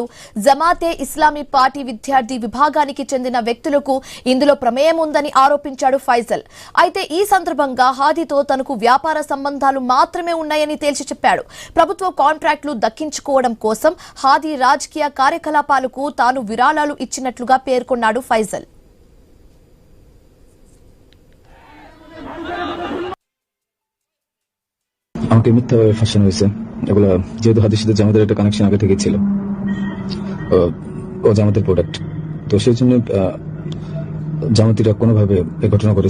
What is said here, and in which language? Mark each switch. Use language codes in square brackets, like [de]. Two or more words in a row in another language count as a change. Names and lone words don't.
[te] జమాతే ఇస్లామీ పార్టీ విద్యార్థి విభాగానికి చెందిన వ్యక్తులకు ఇందులో ప్రమేయం ఉందని ఆరోపించాడు ఫైజల్. అయితే ఈ సందర్భంగా హాదీతో తనకు వ్యాపార సంబంధాలు మాత్రమే ఉన్నాయని తేల్చి చెప్పాడు. ప్రభుత్వ కాంట్రాక్టులు దక్కించుకోవడం కోసం హాదీ రాజకీయ కార్యకలాపాలకు తాను విరాళాలు ఇచ్చినట్లుగా పేర్కొన్నాడు ఫైజల్. [bn] আমাকে মিথ্যাভাবে ফাঁসানো হয়েছে। এগুলো যেহেতু হাদির সাথে জামাতের একটা কানেকশন আগে থেকে ছিল, ও জামাতের প্রোডাক্ট, তো সেই জন্য জামাতিরা কোনোভাবে এই ঘটনা করেছে।